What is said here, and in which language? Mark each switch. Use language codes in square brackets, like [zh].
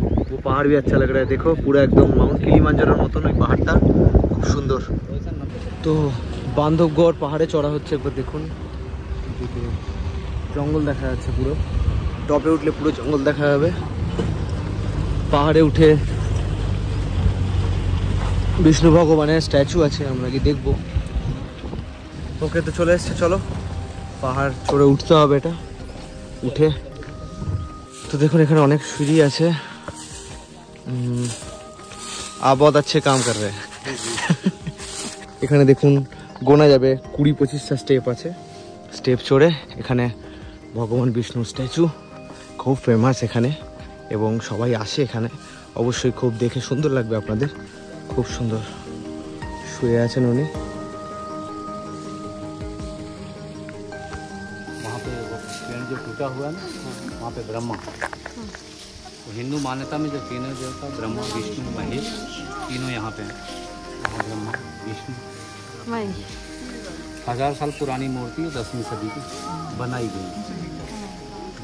[hi] वो पहाड़ भी अच्छा लग रहा है, देखो पूरा एकदम माउंट किलिमांजारोর মতন [bn] ওই পাহাড়টা, খুব সুন্দর। তো বান্ধবগড় পাহাড়ে চড়া হচ্ছে, একবার দেখুন, জঙ্গল দেখা যাচ্ছে পুরো। টপে উঠলে পুরো জঙ্গল দেখা যাবে। পাহাড়ে উঠে বিষ্ণু ভগবানের স্ট্যাচু আছে, আমরা কি দেখবো। ওকে, তো চলে এসছে, চলো পাহাড় চড়ে উঠতে হবে। এটা উঠে তো দেখুন এখানে অনেক সিঁড়ি আছে। আবাদ আছে, কাম কর রে। এখানে দেখুন গোনা যাবে 20-25টা স্টেপ আছে। স্টেপ চড়ে এখানে ভগবান বিষ্ণুর স্ট্যাচু, খুব ফেমাস এখানে, এবং সবাই আসে এখানে। অবশ্যই খুব দেখে সুন্দর লাগবে আপনাদের, খুব সুন্দর শুয়ে আছেন উনি। [hi] जो टूटा हुआ ना, वहाँ पे ब्रह्मा, तो हिंदू मान्यता में जो तीनों देवता ब्रह्मा विष्णु महेश तीनों यहाँ पे हैं। वहाँ ब्रह्मा विष्णु 1000 साल पुरानी मूर्ति है, 10वीं सदी की बनाई गई।